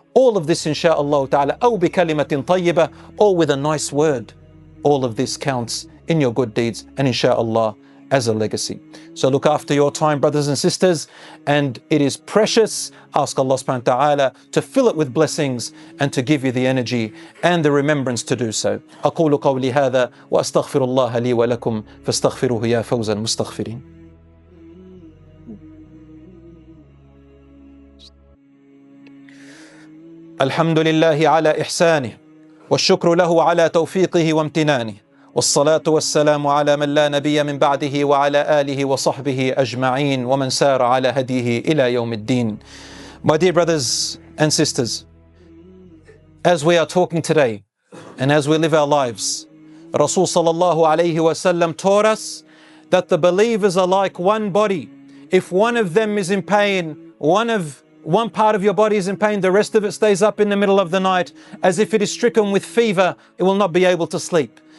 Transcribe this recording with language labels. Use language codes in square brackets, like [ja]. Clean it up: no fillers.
[en] All of this insha'Allah ta'ala, [ar] أو بكلمة طيبة, [en] or with a nice word. All of this counts in your good deeds and insha'Allah as a legacy. So look after your time, brothers and sisters, and it is precious. Ask Allah subhanahu wa ta'ala to fill it with blessings and to give you the energy and the remembrance to do so. [ar] أقول قولي هذا وأستغفر الله لي ولكم فاستغفروه يا فوز المستغفرين. الحمد لله على إحسانه والشكر له على توفيقه وامتنانه والصلاة والسلام على من لا نبي من بعده وعلى آله وصحبه أجمعين ومن سار على هديه إلى يوم الدين. [en] My dear brothers and sisters, as we are talking today and as we live our lives, Rasul sallallahu alayhi wasallam taught us that the believers are like one body. If one of them is in pain, one part of your body is in pain, the rest of it stays up in the middle of the night as if it is stricken with fever, it will not be able to sleep.